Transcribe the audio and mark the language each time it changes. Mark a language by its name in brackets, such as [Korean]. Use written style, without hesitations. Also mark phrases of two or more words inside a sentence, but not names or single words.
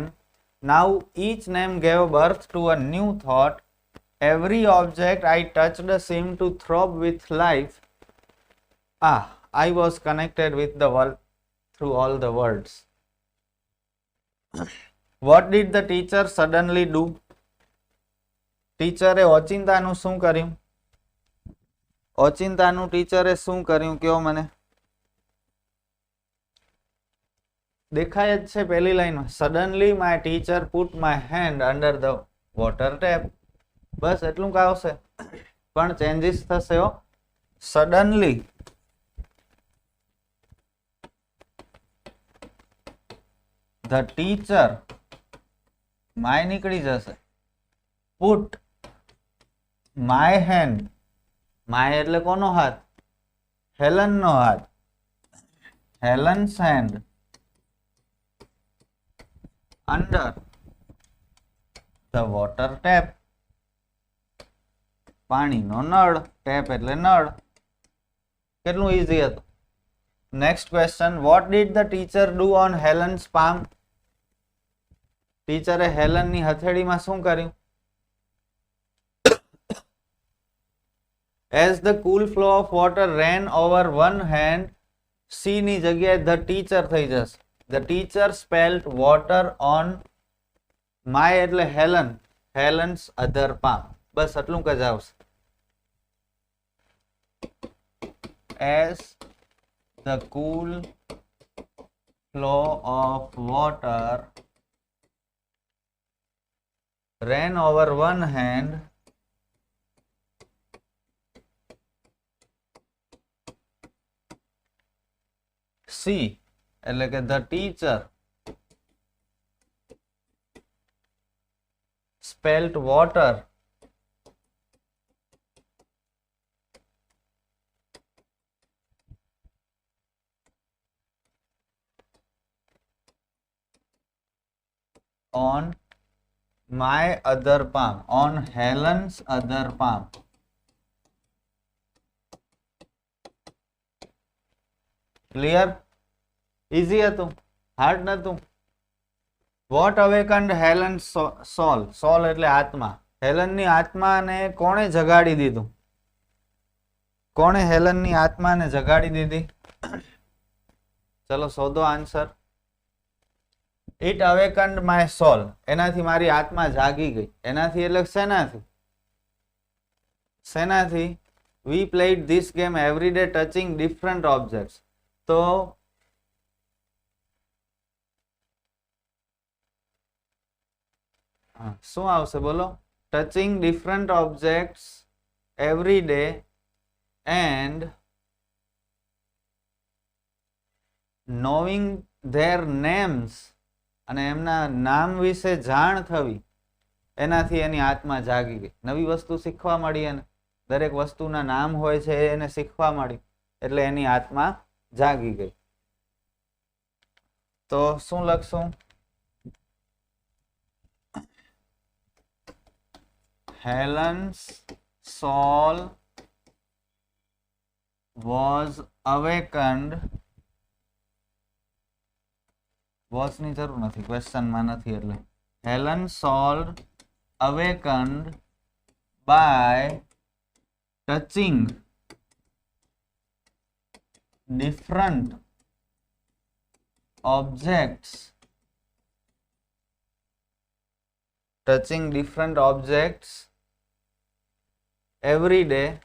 [English] Now each name gave birth to a new thought. Every object I touched seemed to throb with life. I was connected with the world through all the words. What did the teacher suddenly do? [Gujarati] ટીચરે ઓચિંતાનું શું કર્યું? ઓચિંતાનું ટીચરે શું કર્યું કયો મને? દેખાય જ છે પહેલી લાઈનમાં. [English] Suddenly my teacher put my hand under the water tap. [Gujarati] બસ એટલું ક આવશે, પણ ચેન્જીસ થશે હો. [English] Suddenly the teacher, my [Gujarati] નીકળી જશે, [English] put my hand, my [Gujarati] એટલે કોનો હાથ? હેલન નો હાથ. [English] Helen's hand under the water tap. [Gujarati] પાણીનો નળ. ટેપ એટલે નળ. કેટલું ઈઝી હતું. [English] next question. What did the teacher do on Helen's palm? [Gujarati] ટીચરે હેલનની હથેળીમાં શું કર્યું? [English] As the cool flow of water ran over one hand, [Gujarati] C ની જગ્યાએ [English] the teacher [Gujarati] થઈ જશે. [English] The teacher spilled water on my [Gujarati] એટલે હેલન, [English] Helen's other palm. [Gujarati] બસ આટલું જ આવશે. [English] As the cool flow of water ran over one hand C [Gujarati] એટલે કે [English] the teacher spelt water on my other palm, on Helen's other palm. Clear? [Gujarati] Easy હતું, hard નતું. [English] What awakened Helen's soul? [Gujarati] Soul એટલે આત્મા. હેલનની આત્માને કોણે જગાડી દીધું? કોણે હેલનની આત્માને જગાડી દીધી? ચલો શોધો આન્સર. [English] It awakened my soul. [Gujarati] એનાથી મારી આત્મા જાગી ગઈ. એનાથી એટલે શેનાથી? શેનાથી? [English] We played this game every day touching different objects. [Gujarati] તો શું આવશે બોલો? [English] Touching different objects every day and knowing their names, [Gujarati] અને એમના નામ વિશે જાણ થવી, એનાથી એની આત્મા જાગી ગઈ. નવી વસ્તુ શીખવા મળી, એને દરેક વસ્તુના નામ હોય છે એને શીખવા મળી, એટલે એની આત્મા જાગી ગઈ. તો શું લખશું? [English] Helen's soul was awakened. [Gujarati] Was ની જરૂર નથી, ક્વેશ્ચન માં નથી એટલે. [English] Helen's soul awakened by touching different objects. Touching different objects every day.